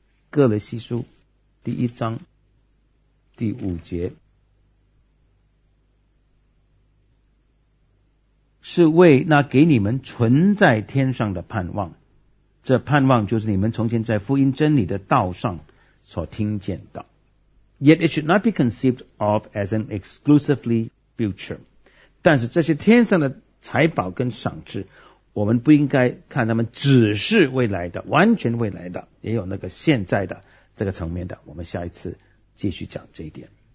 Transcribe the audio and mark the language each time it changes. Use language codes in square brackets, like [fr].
[zh] 哥罗西书第一章第五节，是为那给你们存在天上的盼望，这盼望就是你们从前在福音真理的道上所听见的。 [en] Yet it should not be conceived of as an exclusively future. [zh] 但是这些天上的财宝跟赏赐，我们不应该看他们只是未来的，完全未来的，也有那个现在的这个层面的。我们下一次继续讲这一点。